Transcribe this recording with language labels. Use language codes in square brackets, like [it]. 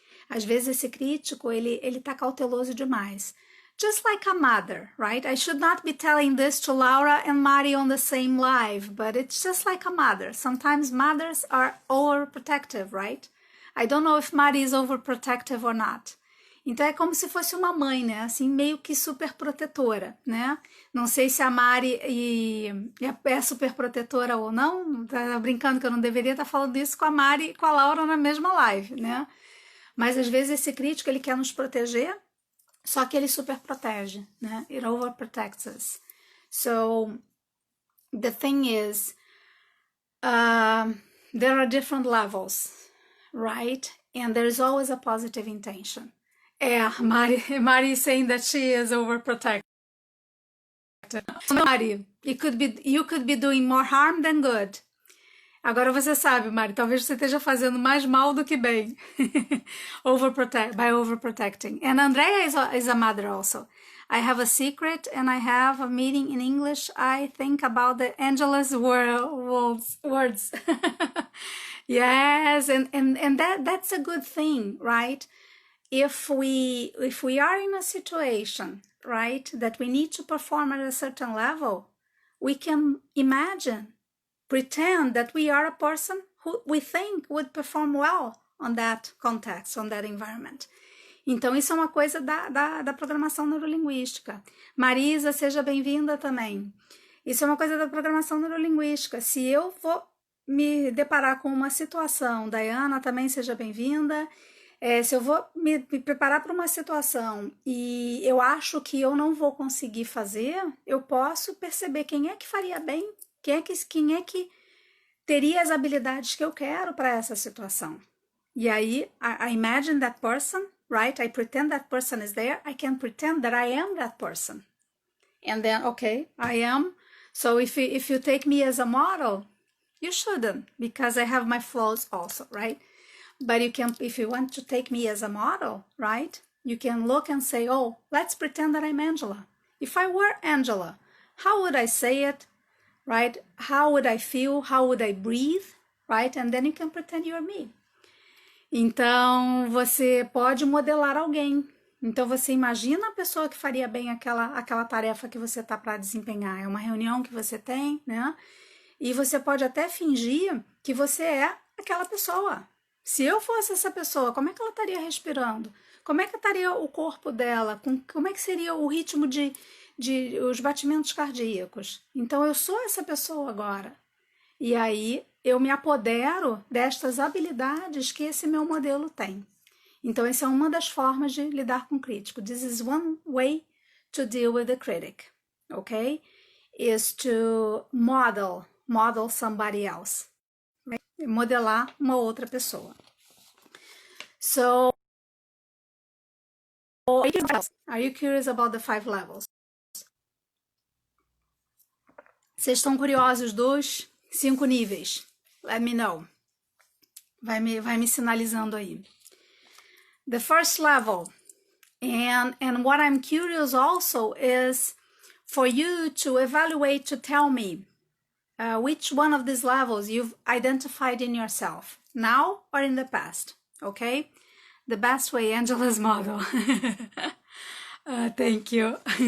[pt] Às vezes esse crítico, ele tá cauteloso demais. [en] Just like a mother, right? I should not be telling this to Laura and Mari on the same live, but it's just like a mother. Sometimes mothers are overprotective, right? I don't know if Mari is overprotective or not. [pt] Então é como se fosse uma mãe, né? Assim, meio que super protetora, né? Não sei se a Mari é super protetora ou não. Tá brincando que eu não deveria estar falando isso com a Mari e com a Laura na mesma live, né? Mas às vezes esse crítico, ele quer nos proteger, só que ele super protege, né? [en] It overprotects us. So, the thing is, there are different levels, right? And there's always a positive intention. Mari is saying that she is overprotected. Mari, you could be doing more harm than good. [pt] Agora você sabe, Mari, talvez você esteja fazendo mais mal do que bem. [en] By overprotecting. And Andrea is a mother also. I have a secret and I have a meeting in English. I think about the Angela's words. Yes, and that's a good thing, right? If we are in a situation, right, that we need to perform at a certain level, we can pretend that we are a person who we think would perform well on that context, on that environment. [pt] Então, isso é uma coisa da programação neurolinguística. Marisa, seja bem-vinda também. Isso é uma coisa da programação neurolinguística. Se eu vou me deparar com uma situação, Diana, também seja bem-vinda. Se eu vou me preparar para uma situação e eu acho que eu não vou conseguir fazer, eu posso perceber quem é que faria bem, quem é que teria as habilidades que eu quero para essa situação. E aí, [en] I imagine that person, right? I pretend that person is there. I can pretend that I am that person. And then, okay, I am. So if you take me as a model, you shouldn't, because I have my flaws also, right? But you can, if you want to take me as a model, right? You can look and say, oh, let's pretend that I'm Angela. If I were Angela, how would I say it, right? How would I feel? How would I breathe, right? And then you can pretend you're me. [pt] Então, você pode modelar alguém. Então, você imagina a pessoa que faria bem aquela tarefa que você está para desempenhar. É uma reunião que você tem, né? E você pode até fingir que você é aquela pessoa. Se eu fosse essa pessoa, como é que ela estaria respirando? Como é que estaria o corpo dela? Como é que seria o ritmo de os batimentos cardíacos? Então, eu sou essa pessoa agora. E aí, eu me apodero destas habilidades que esse meu modelo tem. Então, essa é uma das formas de lidar com o crítico. [en] This is one way to deal with the critic, okay? Is to model somebody else. Right? [pt] Modelar uma outra pessoa. [en] So, are you curious about the 5 levels? [pt] Vocês estão curiosos dos 5 níveis? [en] Let me know. [pt] Vai me sinalizando aí. [en] The first level, and what I'm curious also is for you to evaluate, to tell me which one of these levels you've identified in yourself, now or in the past, okay? The best way, Angela's model. Thank you.